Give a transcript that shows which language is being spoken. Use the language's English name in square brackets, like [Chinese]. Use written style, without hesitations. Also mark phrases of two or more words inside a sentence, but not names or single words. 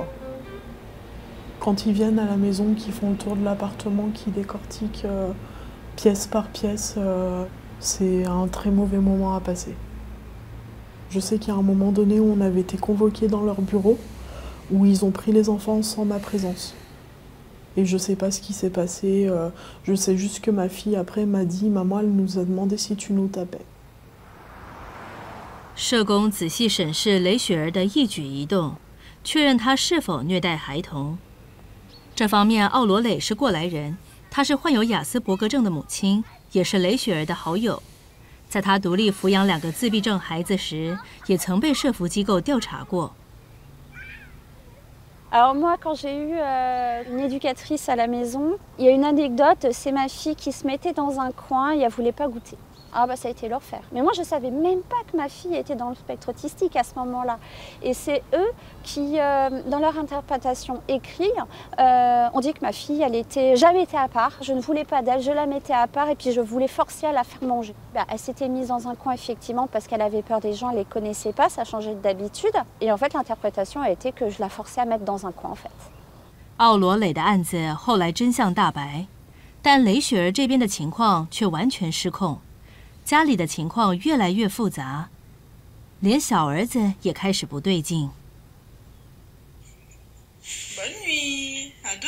[French] Quand ils viennent à la maison, qu'ils font le tour de l'appartement, qu'ils décortiquent pièce par pièce, c'est un très mauvais moment à passer. Je sais qu'il y a un moment donné où on avait été convoqués dans leur bureau, où ils ont pris les enfants sans ma présence. Et je sais pas ce qui s'est passé, je sais juste que ma fille après m'a dit « Maman, elle nous a demandé si tu nous tapais ». [Chinese] 社工仔细审视雷雪儿的一举一动，确认她是否虐待孩童。这方面，奥罗蕾是过来人，她是患有亚斯伯格症的母亲，也是雷雪儿的好友。在她独立抚养2个自闭症孩子时，也曾被社福机构调查过。 [French] Alors moi, quand j'ai eu une éducatrice à la maison, il y a une anecdote, c'est ma fille qui se mettait dans un coin et elle voulait pas goûter. Ah bah ça a été l'enfer. Mais moi je savais même pas que ma fille était dans le spectre autistique à ce moment-là. Et c'est eux qui, dans leur interprétation écrite, ont dit que ma fille, elle était jamais été à part. Je ne voulais pas d'elle, je la mettais à part et puis je voulais forcer à la faire manger. Bah, elle s'était mise dans un coin effectivement parce qu'elle avait peur des gens, elle les connaissait pas, ça changeait d'habitude. Et en fait l'interprétation a été que je la forçais à mettre dans un coin en fait. [Chinese] 奥罗蕾的案子后来真相大白，但雷雪儿这边的情况却完全失控。家里的情况越来越复杂，连小儿子也开始不对劲。 [French] Bonne nuit.